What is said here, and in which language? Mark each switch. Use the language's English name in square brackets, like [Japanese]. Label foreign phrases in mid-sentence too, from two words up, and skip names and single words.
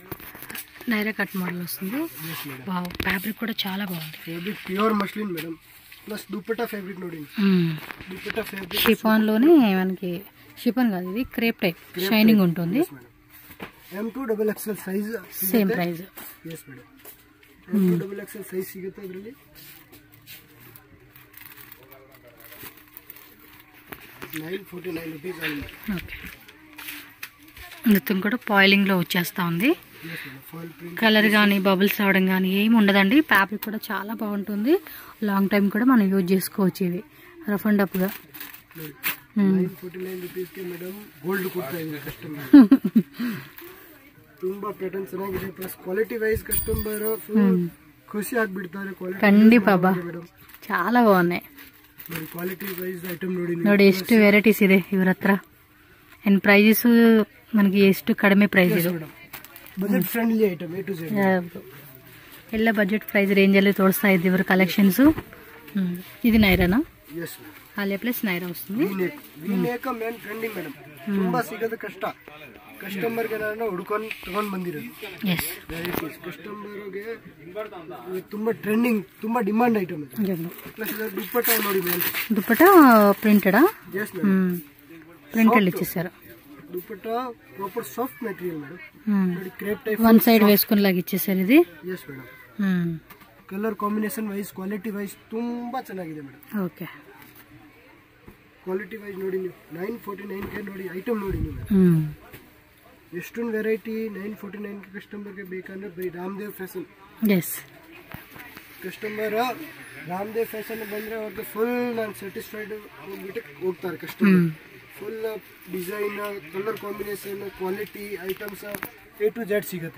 [Telugu] నైరా కట్ మోడల్ వస్తుంది. వావ్, ఫ్యాబ్రిక్ కూడా చాలా బాగుంది. [English] fabric pure muslin madam. [Telugu] ప్లస్ దుపట్టా ఫ్యాబ్రిక్ ನೋಡಿ దుపట్టా ఫ్యాబ్రిక్ షిఫాన్ లోనే మనకి షిఫాన్ కాదు ఇది క్రేప్ టైప్ షైనింగ్ ఉంటుంది M2XXL సైజ్ [English] same price yes madam M2XXL size [Kannada] ಸಿಗುತ್ತೆ ಅದರಲ್ಲಿ [English] 949 rupees only [Telugu] ఓకే మొత్తం కూడా పాయిలింగ్ లో వచ్చేస్తా ఉంది కలర్ కానీ బబుల్స్ అవడం కానీ ఏమి ఉండదండి ఫ్యాబ్రిక్ కూడా చాలా బాగుంటుంది [English] long time [Telugu] కూడా మనం యూజ్ చేసుకోవచ్చు ఇది [English] rough and up [Telugu] గా [Kannada] 949 rupees ಗೆ ಮೇಡಮ್ ಗೋಲ್ಡ್ ಕೊಡ್ತಾ ಇದ್ದೀನಿ ಕಸ್ಟಮರ್ ತುಂಬಾ ಪ್ಯಾಟರ್ನ್ ಚೆನ್ನಾಗಿದೆ ಪ್ಲಸ್ [English] quality wise customer [Kannada] ಖುಷಿ ಆಗ್ಬಿಡ್ತಾರೆ ಕ್ವಾಲಿಟಿ ಖಂಡಿತ ಬಾ [Telugu] చాలా బాగున్నాయి [English] quality wise item [Kannada] ನೋಡಿ ಎಷ್ಟು ವೆರೈಟೀಸ್ ಇದೆ ಇವರ ಹತ್ರ [English] and prices [Kannada] మనకి ಎಷ್ಟು ಕಡಿಮೆ ಪ್ರೈಸ್ ಇದು [English] budget friendly item A to Z [Kannada] ಎಲ್ಲ [English] budget price range [Kannada] ಅಲ್ಲಿ ತೋರಿಸ್ತಾ ಇದ್ದೀವಿ ಇವರ ಕಲೆಕ್ಷನ್ಸ್ [Telugu] ఇది నైరానా [Kannada] yes [Telugu] ಆಲಿಯಾ ಪ್ಲಸ್ ನೈರಾ వస్తుంది [Kannada] ವಿನೇಕ [English] main trending [Kannada] ಮೇಡಮ್ ತುಂಬಾ ಸಿಗೋದು ಕಷ್ಟ ಕಸ್ಟಮರ್ ಗೆ ನಾನು ಹುಡುಕೊಂಡು ತಗೊಂಡು ಬಂದಿರೋದು ಎಸ್ ವೆರೈಟೀಸ್ ಕಸ್ಟಮರ್ ಗೆ ತುಂಬಾ ಟ್ರೆಂಡಿಂಗ್ ತುಂಬಾ [English] demand item [Kannada] ಇದು ಪ್ಲಸ್ ದುಪ್ಪಟ್ಟಾ ನೋಡಿ ಮೇನ್ [Telugu] దుపట్టా ప్రింటెడా [English] yes madam [Telugu] ప్రింటెడ్ ఇచ్చేసారు దుపట్టా [English] proper soft material madam [Telugu] ನೋಡಿ [English] crepe type one side [Telugu] వేసుకుని లాగా ఇచ్చేసారు ఇది [English] yes madam colour combination wise quality wise [Kannada] ತುಂಬಾ ಚೆನ್ನಾಗಿದೆ ಮೇಡಮ್ ಓಕೆ [English] quality wise [Kannada] ನೋಡಿ ನೀವು 949 ಗೆ ನೋಡಿ ಐಟಮ್ ನೋಡಿ ನೀವು ಎಷ್ಟೊಂದು ವೆರೈಟಿ 949 ಗೆ ಕಸ್ಟಮರ್ ಗೆ ಬೇಕಂದ್ರೆ ಬೈ ರಾಮದೇವ್ ಫ್ಯಾಷನ್ ಎಸ್ ಕಸ್ಟಮರ್ ರಾಮದೇವ್ ಫ್ಯಾಷನ್ ಬಂದ್ರೆ ಅವ್ರಿಗೆ ಫುಲ್ ನಾನು ಸ್ಯಾಟಿಸ್ಫೈಡ್ ಹೋಗ್ತಾರೆ ಕಸ್ಟಮರ್ [English] full design colour combination quality items A to Z [Kannada] ಸಿಗುತ್ತೆ